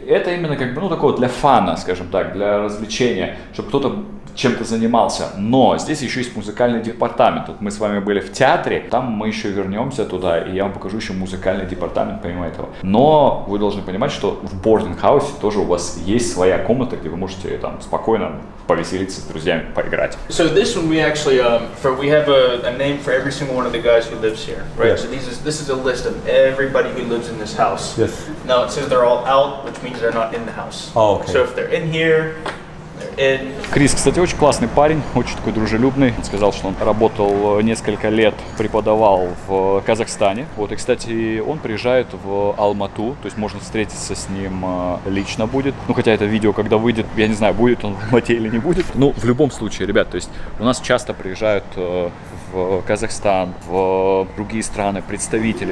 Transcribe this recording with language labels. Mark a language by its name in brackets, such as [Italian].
[Russian] Это именно такое для фана, скажем так, для развлечения, чтобы кто-то чем-то занимался. Но здесь еще есть музыкальный департамент. Вот мы с вами были в театре, там мы еще вернемся туда, и я вам покажу еще музыкальный департамент помимо этого. Но вы должны понимать, что в бординг-хаусе тоже у вас есть своя комната, где вы можете там спокойно повеселиться с друзьями, поиграть. [English] So this one we actually, we have a name for every single one of the guys who lives here, right? Yes. So this is a list of everybody who lives in this house. Yes. Now it says they're all out, which means they're not in the house. Oh, okay. So if they're in here, they're in. [Russian] Крис, кстати, очень классный парень, очень такой дружелюбный. Он сказал, что он работал несколько лет, преподавал в Казахстане. Вот, и, кстати, он приезжает в Алмату, то есть можно встретиться с ним лично будет. Ну, хотя это видео, когда выйдет, я не знаю, будет он в Алмате или не будет. Ну, в любом случае, ребят, то есть у нас часто приезжают в Казахстан, в другие страны представители.